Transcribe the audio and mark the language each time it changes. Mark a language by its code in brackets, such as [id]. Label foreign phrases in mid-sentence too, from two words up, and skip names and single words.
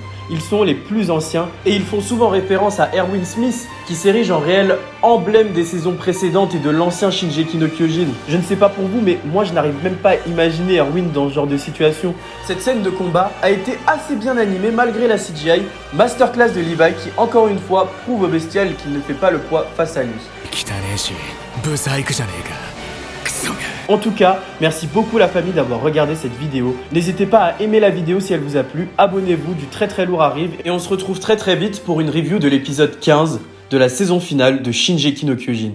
[fr] Ils sont les plus anciens et ils font souvent référence à Erwin Smith qui s'érige en réel emblème des saisons précédentes et de l'ancien Shingeki no Kyojin. Je ne sais pas pour vous, mais moi je n'arrive même pas à imaginer Erwin dans ce genre de situation. Cette scène de combat a été assez bien animée malgré la CGI. Masterclass de Levi qui encore une fois prouve au Bestial qu'il ne fait pas le poids face à lui. [ja] 汚ねえしブサイクじゃねえかクソが [fr] En tout cas, merci beaucoup la famille d'avoir regardé cette vidéo. N'hésitez pas à aimer la vidéo si elle vous a plu, abonnez-vous, du très lourd arrive et on se retrouve très vite pour une review de l'épisode 15 de la saison finale de Shingeki no Kyojin.